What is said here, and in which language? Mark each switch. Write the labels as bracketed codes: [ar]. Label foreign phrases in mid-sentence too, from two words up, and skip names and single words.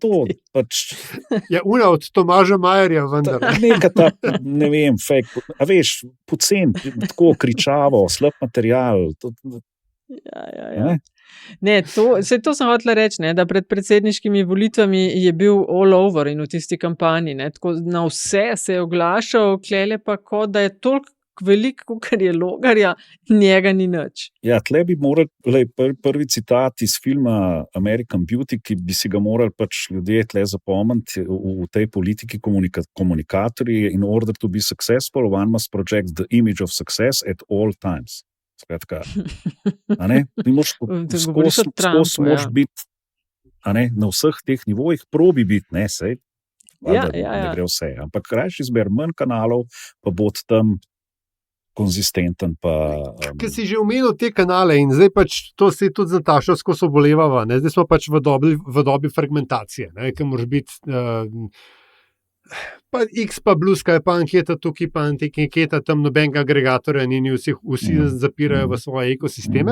[sl] to pač Ja, una od Tomaža Majerja, vendar. neka ta, ne vem, fake, a veš, pocen, tako kričavo, slab material. Ja. Ne, to sem hotela reči, ne, da pred predsedniškimi volitvami je bil [en] all over [sl] in v tisti kampanji. Ne, tako na vse se je oglašal, klele pa kot da je toliko velik, kot je Logarja, njega ni nič. Ja, tle bi morali, prvi citat iz filma American Beauty, ki bi si ga morali pač ljudje tle zapomniti v tej politiki komunikatorji, [en] in order to be successful, one must project the image of success at all times. [sl] Skratka, a ne, ti moraš skozi moraš biti, a ne, na vseh teh nivojih probi biti, ne, sej, ne gre vse, ampak rajši izber manj kanalov, pa bod tam konzistenten. Ker si že omenil te kanale in zdaj pač to si tudi z Natašo skozi obolevava, ne, zdaj smo pač v dobi fragmentacije, ne, ker moraš biti pa X, pa Bluska, pa anketa tukaj, pa anketa tam, nobenega agregatorja, in vsi zapirajo v svoje ekosisteme.